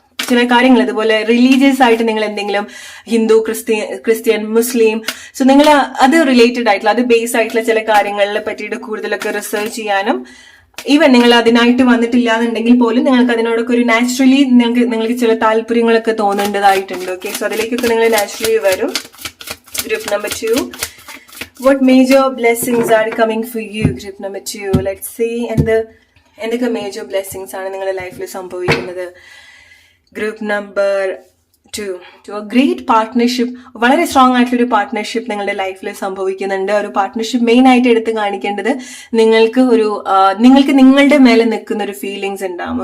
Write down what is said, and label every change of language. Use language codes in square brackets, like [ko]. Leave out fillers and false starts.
[ml] ചില കാര്യങ്ങൾ ഇതുപോലെ റിലീജിയസ് ആയിട്ട് നിങ്ങൾ എന്തെങ്കിലും ഹിന്ദു, ക്രിസ്ത്യൻ, മുസ്ലിം, സോ നിങ്ങൾ അത് റിലേറ്റഡ് ആയിട്ടുള്ള, അത് ബേസ് ആയിട്ടുള്ള ചില കാര്യങ്ങളെ പറ്റിയിട്ട് കൂടുതലൊക്കെ റിസർച്ച് ചെയ്യാനും, ഈവൻ നിങ്ങൾ അതിനായിട്ട് വന്നിട്ടില്ല എന്നുണ്ടെങ്കിൽ പോലും നിങ്ങൾക്ക് അതിനോടൊക്കെ ഒരു നാച്ചുറലി നിങ്ങൾക്ക് ചില താല്പര്യങ്ങളൊക്കെ തോന്നേണ്ടതായിട്ടുണ്ട്. ഓക്കെ, സോ അതിലേക്കൊക്കെ നിങ്ങൾ നാച്ചുറലി വരും. [en] Group number 2, what major blessings are coming for you? Group number 2, let's see. [ml] എന്തൊക്കെ മേജർ ബ്ലെസ്സിങ്സ് ആണ് നിങ്ങളുടെ ലൈഫിൽ സംഭവിക്കുന്നത്? Group number 2, great partnership. വളരെ സ്ട്രോങ് ആയിട്ടുള്ള ഒരു പാർട്ട്ണർഷിപ്പ് നിങ്ങളുടെ ലൈഫിൽ സംഭവിക്കുന്നുണ്ട്. ഒരു പാർട്ട്ണർഷിപ്പ് മെയിൻ ആയിട്ട് എടുത്ത് കാണിക്കേണ്ടത് നിങ്ങൾക്ക് നിങ്ങളുടെ മേലെ നിൽക്കുന്ന ഒരു ഫീലിങ്സ് ഉണ്ടാവും.